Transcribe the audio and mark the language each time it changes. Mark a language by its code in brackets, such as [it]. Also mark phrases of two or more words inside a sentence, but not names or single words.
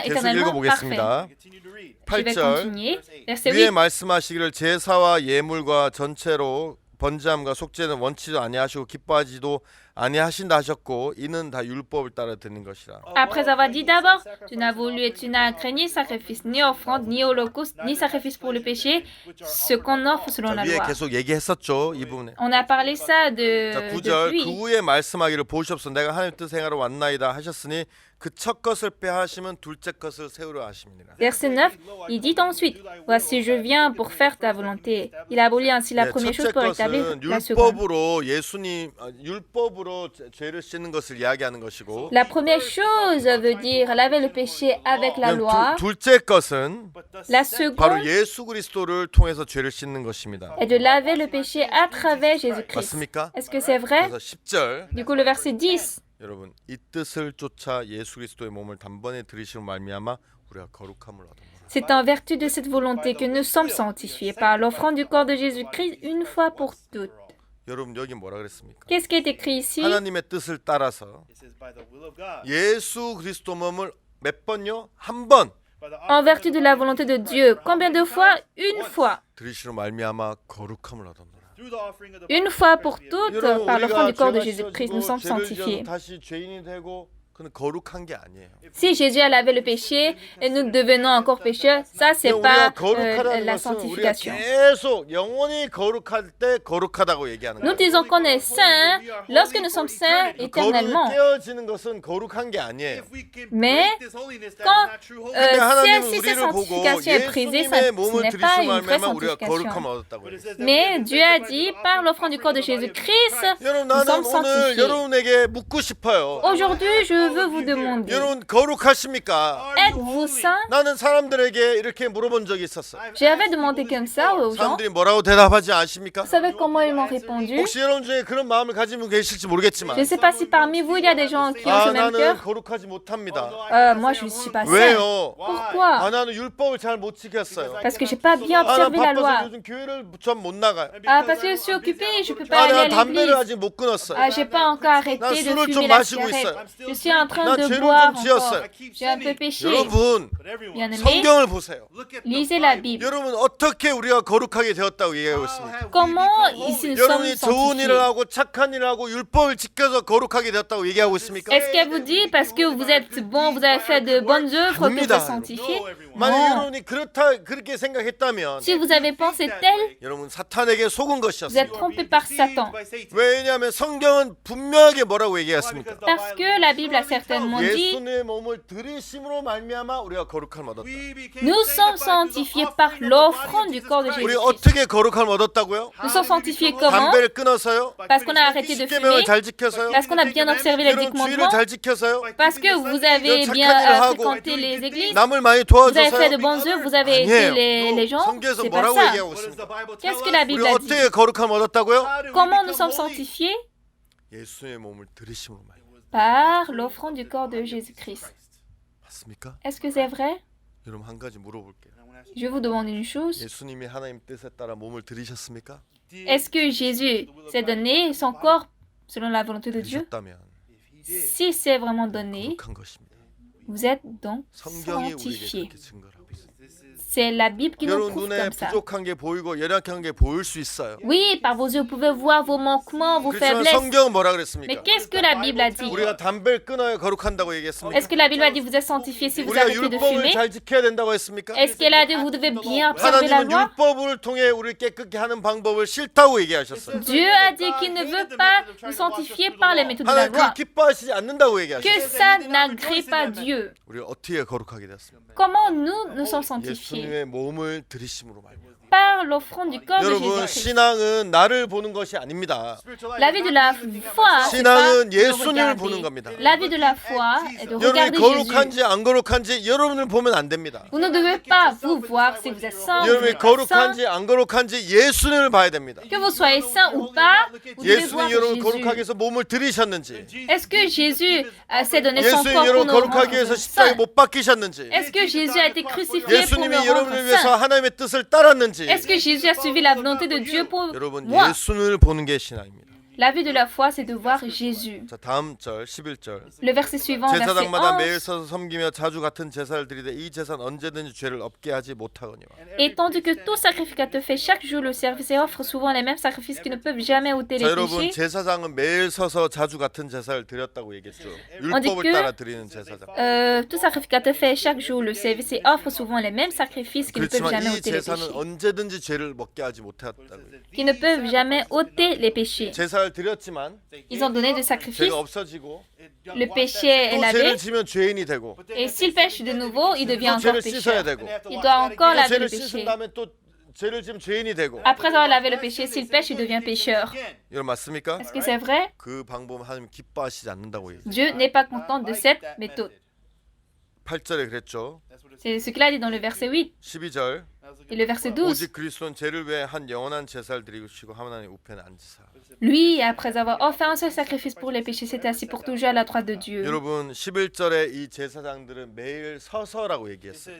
[ko] 계속 [fr] éternellement parfaits. [ko] 읽어보겠습니다. [fr] Je vais [ko] 8절 [fr] continuer. Verset [ko] 위에 [fr] 8. [ko] 말씀하시기를 제사와 예물과 전체로 번제함과 속죄는 원치도 아니하시고 기뻐하지도 아니하신다 하셨고 이는 다 율법을 따라 드는 것이라. [fr] Après avoir dit d'abord, tu n'as voulu et tu n'as craigné ni sacrifice, ni offrande, ni holocauste, ni sacrifice pour le péché, ce qu'on offre selon la [ko] 위에 [fr] loi. [ko] 계속 얘기했었죠 이 부분에. [fr] On a parlé ça [ko] 자 9절 [fr] depuis. [ko] 그 후에 말씀하기를 보시옵소서 내가 하나님 뜻 행하러 왔나이다 하셨으니 그 첫 것을 빼하시면 둘째 것을 세우려 하심이니라. [fr] Verset 9, il dit ensuite, voici je viens pour faire ta volonté. Il abolit ainsi la première chose [ko] 첫째 [fr] pour établir [ko] 것은 [fr] la seconde. [ko] 율법으로 율법으로 죄를 씻는 것을 이야기하는 것이고 [fr] La première chose veut dire laver le péché avec la loi. [ko] 둘째 것은 [fr] La [ko] 바로 [fr] seconde [ko] 예수 그리스도를 통해서 죄를 씻는 것입니다. [fr] est de laver le péché à travers Jésus-Christ. [ko] 맞습니까? [fr] Est-ce que c'est vrai? [ko] 그래서 10절 [fr] Du coup, le verset 10. [ko] 여러분 이 뜻을 쫓아 예수 그리스도의 몸을 단번에 들이시로 말미암아 우리가 거룩함을 얻었노라. [fr] C'est en vertu de cette volonté que nous sommes sanctifiés par l'offrande du corps de Jésus-Christ une fois pour toutes. [ko] 여러분 여기 뭐라 그랬습니까? [fr] Qu'est-ce qui est écrit ici? [ko] 하나님의 뜻을 따라서 예수 그리스도 몸을 몇 번요? 한 번 [fr] En vertu de la volonté de Dieu. Combien de fois? Une fois. [ko] 들이시로 말미암아 거룩함을 얻었노라. [fr] Une fois pour toutes, [ko] 여러분 [fr] par l'offrande du corps de [ko] 우리가 [fr] Jésus-Christ, nous sommes [ko] 죄를 [fr] sanctifiés. [ko] 지어서 다시 죄인이 되고 그는 거룩한 게 아니에요. [fr] Si Jésus a lavé le péché et nous devenons encore pécheurs, ça c'est [ko] 우리가 [fr] pas [ko] 거룩하다는 [fr] la [ko] 것은 우리가 [fr] sanctification. [ko] 계속 영원히 거룩할 때 거룩하다고 얘기하는 [fr] Nous [ko] 거예요. [fr] disons qu'on est saints lorsque nous sommes saints [ko] 거룩이 [fr] éternellement. [ko] 깨어지는 것은 거룩한 게 아니에요. [fr] Mais quand [ko] 근데 하나님은 [fr] si cette [ko] 우리를 보고 [fr] sanctification est brisée, [ko] 예수님의 [fr] ce [ko] 몸을 [fr] n'est pas [ko] 들이시고 [fr] une vraie [ko] 말미암아 우리가 거룩함을 [fr] sanctification. [ko] 얻었다고 그랬어요. [fr] Mais Dieu a dit, par l'offrande du corps de Jésus-Christ, [ko] 여러분 [fr] nous [ko] 나는 [fr] sommes [ko] 오늘 [fr] sanctifiés. [ko] 여러분에게 묻고 싶어요. [fr] Aujourd'hui, je veux vous demander, [ko] 여러분 거룩하십니까? [fr] êtes-vous saints? [ko] 나는 사람들에게 이렇게 물어본 적이 있었어요. [fr] J'avais demandé comme ça aux gens. [ko] 사람들이 뭐라고 대답하지 아십니까? [fr] Vous savez comment ils m'ont répondu? [ko] 혹시 여러분 중에 그런 마음을 가진 분 계실지 모르겠지만 [fr] Je ne sais pas si parmi vous, il y a des gens qui ont ce même [ko] 나는 [fr] cœur. [ko] 거룩하지 못합니다. [fr] Moi, je ne suis pas saint. [ko] 왜요? [fr] Pourquoi? [ko] 나는 율법을 잘 못 지켰어요. [fr] Parce que je n'ai pas bien [ko] 나 [fr] observé la [ko] 바빠서 [fr] loi. [ko] 요즘 교회를 전 못 나가요. [fr] Parce que je suis occupée, je ne peux pas aller à [ko] 나 담배를 [fr] l'église. [ko] 아직 못 끊었어요. [fr] J'ai pas encore arrêté [ko] 난 [fr] de [ko] 술을 좀 [fr] fumer la [ko] 마시고 [fr] cigarette. [ko] 있어요. [fr] Je suis en train [ko] 난 [fr] de [ko] 죄를 [fr] boire [ko] 좀 [fr] encore. [ko] 지었어요. [fr] J'ai un peu péché. [ko] 여러분 [fr] Bien aimé, [ko] 성경을 보세요. [fr] lisez la Bible. [ko] 여러분 어떻게 우리가 거룩하게 되었다고 얘기하고 있습니까? [fr] Comment ici nous sommes [ko] 여러분이 좋은 [fr] sanctifiés? [ko] 일을 하고 착한 일을 하고 율법을 지켜서 거룩하게 되었다고 얘기하고 있습니까? [fr] Est-ce qu'elle vous dit parce que vous êtes bon, vous avez fait de bonnes œuvres que vous êtes sanctifiés? [ko] 만약 [fr] Non. [ko] 여러분이 그렇게 생각했다면 [fr] Si vous avez pensé tel, [ko] 여러분 사탄에게 속은 [fr] vous êtes [ko] 것이었습니다. [fr] trompé par Satan. [ko] 왜냐하면 성경은 분명하게 뭐라고 얘기했습니까? [fr] Parce que la Bible a certainement dit, [ko] 예수님의 몸을 들이심으로 말미암아 우리가 거룩함을 얻었다. [fr] nous sommes sanctifiés par l'offrande du corps de [ko] 우리 [fr] Jésus-Christ. [ko] 어떻게 거룩함을 얻었다고요? [fr] Nous sommes sanctifiés comment? [ko] 담배를 끊어서요? [fr] Parce qu'on a arrêté de [ko] 십계명을 [fr] fumer, [ko] 잘 지켜서요? [fr] parce qu'on a bien observé les 10 [ko] 여러분 주의를 [fr] commandements, [ko] 잘 지켜서요? [fr] parce que vous avez [ko] 착한 [fr] bien [ko] 일을 하고 [fr] fréquenté les églises, [ko] 남을 많이 [fr] vous avez fait de [ko] 도와줘서요? [fr] bonnes œuvres, vous avez aidé les gens. [ko] 성경에서 [fr] C'est pas [ko] 뭐라고 [fr] ça. [ko] 얘기하고 있습니까? [fr] Qu'est-ce que la [ko] 우리 [fr] Bible a dit? [ko] 어떻게 거룩함을 얻었다고요? [fr] Comment nous sommes sanctifiés? [ko] 예수의 몸을 들이심으로 말미암아. [fr] Par l'offrande du corps de Jésus-Christ. [ko] 맞습니까? [fr] Est-ce que c'est vrai? [ko] 여러분 한 가지 물어볼게요. [fr] Je vous demande une chose. [ko] 예수님이 하나님 뜻에 따라 몸을 들이셨습니까? [fr] Est-ce que Jésus s'est donné son corps selon la volonté de Dieu? [ko] 들이셨다면 [fr] Si c'est vraiment donné, [ko] 거룩한 것입니다. [fr] vous êtes donc [ko] 성경이 우리에게 [fr] sanctifiés. [ko] 그렇게 증거를 하고 있습니다. [fr] C'est la Bible qui nous [ko] 여러분 [fr] prouve [ko] 눈에 [fr] comme ça. [ko] 부족한 게 보이고 연약한 게 보일 수 있어요. [fr] Oui, par vos yeux, vous pouvez voir vos manquements, vos [ko] 그렇지만 [fr] faiblesses. [ko] 성경은 뭐라 [fr] Mais [ko] 그랬습니까? [fr] qu'est-ce que la Bible a dit? [ko] 우리가 담배를 끊어야 거룩한다고 얘기했습니까? [fr] Est-ce que la Bible a dit vous êtes sanctifiés si vous [ko] 우리가 [fr] arrêtez de [ko] 율법을 [fr] fumer? [ko] 잘 지켜야 된다고 했습니까? [fr] Est-ce qu'elle a dit vous devez bien observer la [ko] 하나님은 [fr] loi? [ko] 율법을 통해 우리를 깨끗게 하는 방법을 싫다고 얘기하셨어요. [fr] Dieu a dit qu'il ne veut pas nous sanctifier par les méthodes de la [ko] 하나님 [fr] loi. [ko] 그 기뻐하시지 않는다고 [fr] Que [ko] 얘기하셨어요. [fr] ça n'agrée pas Dieu. [ko] 우리가 어떻게 거룩하게 되었습니까? [fr] Comment nous sommes sanctifiés? [ko] 예수님의 몸을 들이심으로 말미암아. [fr] par l'offrande du corps de [ko] 여러분, [fr] Jésus-Christ. [ko] 신앙은 나를 보는 것이 아닙니다. [fr] La vie de la foi, c'est [ko] 신앙은 [fr] pas de [ko] 예수님을 보는 [fr] regarder. [ko] 겁니다. [fr] La vie de la foi est de [ko] 여러분이 [fr] regarder Jésus. [ko] 거룩한지 안 거룩한지 여러분을 보면 안 됩니다. [fr] Vous ne devez pas vous voir si vous êtes saint ou vous [ko] 여러분이 [fr] n'êtes pas saint. [ko] 거룩한지 안 거룩한지 예수님을 봐야 됩니다. [fr] Que vous soyez saint ou pas, vous devez voir [ko] 예수님 여러분 [fr] Jésus. [ko] 거룩하기 위해서 몸을 들이셨는지, [fr] Est-ce que Jésus s'est donné son [ko] 예수님 [fr] corps pour [ko] 여러분 [fr] nous [ko] 거룩하기 [fr] rendre [ko] 위해서 십자가에 [fr] saints? [ko] 못 박히셨는지, [fr] Est-ce que Jésus a été crucifié pour [ko] 예수님이 [fr] me [ko] 여러분을 [fr] rendre [ko] 위해서 [fr] saint? [ko] 하나님의 뜻을 따랐는지. [fr] Est-ce que Jésus a suivi la volonté de Dieu pour [ko] 여러분 [fr] moi? [ko] 예수님을 보는 게 신앙입니다. [fr] La vie de la foi, c'est de voir Jésus. [ko] 자, 다음 절 11절. [fr] Le verset suivant, verset [ko] 제사장마다 매일 [fr] 11. [ko] 서서 섬기며 자주 같은 제사를 드리되 이 제사는 언제든지 죄를 없게 하지 못하거니와. [fr] Et tandis que tout sacrificateur fait chaque jour le service et offre souvent les mêmes sacrifices qui ne peuvent jamais ôter [ko] 자, [fr] les [ko] 여러분 [fr] péchés, [ko] 제사장은 매일 서서 자주 같은 제사를 드렸다고 얘기했죠. [fr] dit [ko] 율법을 [fr] que- [ko] 따라 드리는 제사장. [fr] tout sacrificateur fait chaque jour le service et offre souvent les mêmes sacrifices qui ne peuvent [ko] 그렇지만 [fr] jamais [ko] 이 [fr] ôter les [ko] 제사는 [fr] péchés. [ko] 언제든지 죄를 먹게 하지 못했다고. [fr] Qui ne peuvent jamais ôter les péchés. [ko] 제사를 드렸지만 [fr] Ils ont donné des sacrifices, [ko] 죄가 없어지고 [fr] le péché est [ko] 또 [fr] lavé, [ko] 죄를 지면 죄인이 되고 [fr] et s'il pêche de nouveau, il devient [ko] 또 [fr] encore [ko] 죄를 씻어야 [fr] pécheur. [ko] 되고 [fr] Il doit encore [ko] 또 [fr] laver [ko] 죄를 [fr] le [ko] 씻은 [fr] péché. [ko] 다음에 또 죄를 지면 죄인이 되고. [fr] Après avoir lavé le péché, s'il pêche, il devient pécheur. [ko] 이건 맞습니까? [fr] Est-ce que c'est vrai? [ko] 그 방법은 하나님 기뻐하시지 않는다고 얘기해요. [fr] Dieu n'est pas content de cette méthode. [ko] 8절에 그랬죠. [fr] C'est ce qu'il a dit dans le verset 8 [ko] 12절. [fr] et le verset 12. [ko] 오직 그리스도는 죄를 위해 한 영원한 제사를 드리시고 하나님 우편에 앉으사. [fr] Lui, après avoir offert un seul sacrifice pour les péchés, s'est assis pour toujours à la droite de Dieu. [ko] 여러분 11절에 이 제사장들은 매일 서서라고 얘기했어요.